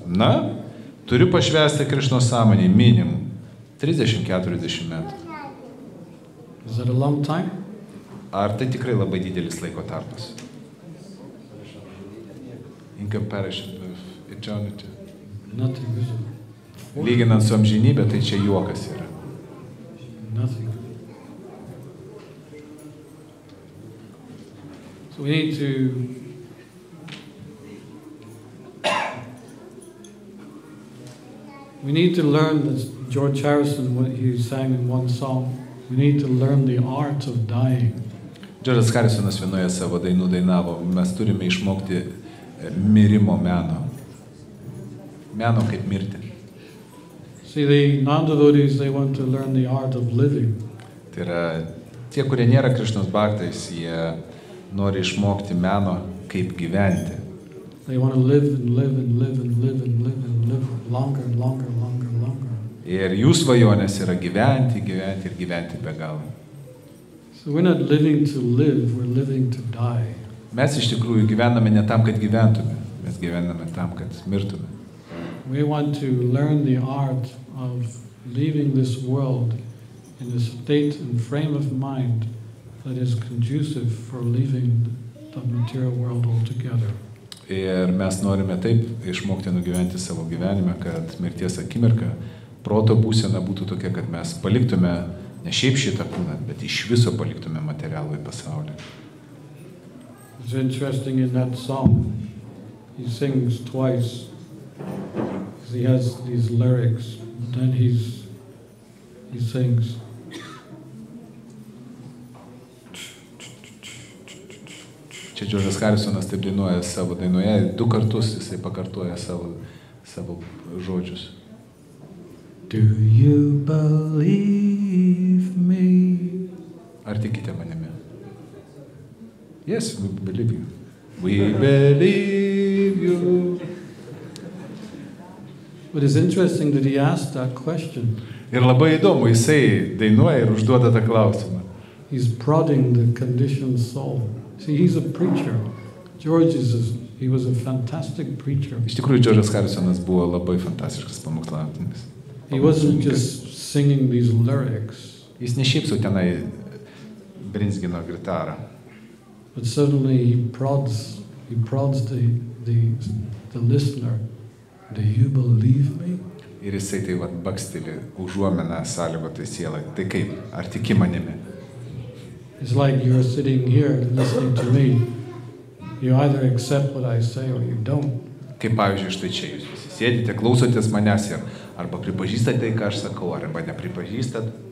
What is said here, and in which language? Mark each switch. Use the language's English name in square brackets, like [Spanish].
[Lithuanian] Na, turiu pašvęsti Krišnos sąmonį minimum 30-40 metų. [English] Is that a long time? [Lithuanian] Ar tai tikrai labai didelis laiko tarpas? [English] In comparison with eternity. Nothing, is it? [Lithuanian] Lyginant su amžinybė, tai čia juokas yra. [English] Nothing. So we need to learn, as George Harrison, what he sang in one song, we need to learn the art of dying. [Lithuanian] Džordžas Harisonas vienoje savo dainų dainavo, mes turime išmokti mirimo meno. Meno kaip mirti. [English] See, the non-devotees, they want to learn the art of living. [Lithuanian] Tai yra, tie, kurie nėra Krišnos bhaktais, jie nori išmokti meno kaip gyventi. [English] They want to live and live and live and live and live and live longer and longer and longer and longer. [Lithuanian] Ir jų svajonės yra gyventi, gyventi ir gyventi be galo. [English] So we're not living to live, we're living to die. [Lithuanian] Mes iš tikrųjų gyvename ne tam, kad gyventume, mes gyvename tam, kad mirtume. [English] We want to learn the art of leaving this world in a state and frame of mind that is conducive for leaving the material world altogether. [Lithuanian] Ir mes norime taip išmokti nugyventi savo gyvenime, kad mirties akimirka proto būsena būtų tokia, kad mes paliktume ne šiaip šitą kūną, bet iš viso paliktume materialų į pasaulį. [English] It's interesting in that song, he sings twice. He has these lyrics, then he sings. [Lithuanian] Čia Džordžas Harisonas taip dainuoja savo dainoje, 2 kartus jisai pakartoja savo žodžius. [English] Do you believe me? [Lithuanian] Ar tikite manimi? [English] Yes, we believe you. We believe you. But it's interesting that he asked that question. [Lithuanian] Ir labai įdomu, jisai dainuoja ir užduoda tą klausimą. [English] He's prodding the conditioned soul. See, he's a preacher. George he was a fantastic preacher. [Lithuanian] Iš tikrųjų, Džordžas Harisonas buvo labai fantastiškas pamokslautojas. [English] He wasn't just singing these lyrics. [Lithuanian] Jis ne šiaip sau tenai brinzgino gitarą. [English] But suddenly he prods the listener, do you believe me? [Lithuanian] Ir jisai tai vat baksteli užuomeną sąlygotai sielai. Tai kaip? Ar tiki manimi? [English] It's like you're sitting here listening to me. You either accept what I say or you don't. [Lithuanian] Kaip pavyzdžiui, štai čia jūs visi sėdite, klausotės manęs ir arba pripažįstate tai, ką aš sakau, arba nepripažįstat.